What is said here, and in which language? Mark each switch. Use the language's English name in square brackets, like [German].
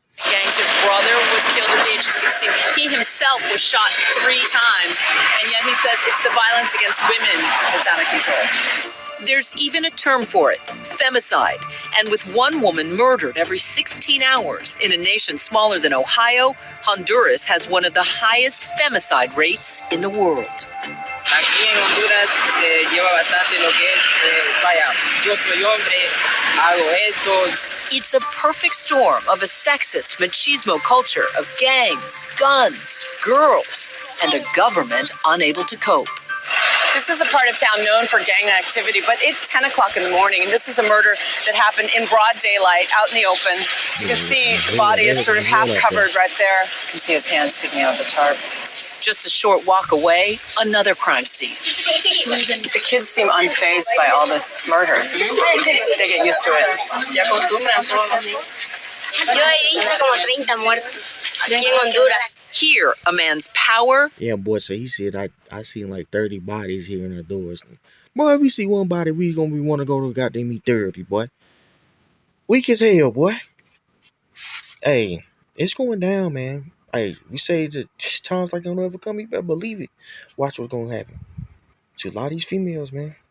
[English] Gangs, his brother was killed at the age of 16. He himself was shot 3 times, and yet he says it's the violence against women that's out of control. There's even a term for it, femicide. And with one woman murdered every 16 hours in a nation smaller than Ohio, Honduras has one of the highest femicide rates in the world. [Spanish] Aquí en Honduras se lleva bastante lo que es, vaya, yo soy hombre, hago esto. [English] It's a perfect storm of a sexist machismo culture of gangs, guns, girls, and a government unable to cope. This is a part of town known for gang activity, but it's 10 o'clock in the morning, and this is a murder that happened in broad daylight, out in the open. You can see the body is sort of half covered right there. You can see his hand sticking out of the tarp. Just a short walk away, another crime scene. The kids seem unfazed by all this murder. They get used to it. [Spanish] Yo he visto como 30 muertos aquí en Honduras. [English] Here, a man's power. Yeah, boy, so he said, I seen like 30 bodies here in the doors. Boy, we see one body, we want to go to goddamn therapy, boy. Weak as hell, boy. Hey, it's going down, man. Hey, we say that times like don't ever come, you better believe it. Watch what's going to happen to a lot of these females, man.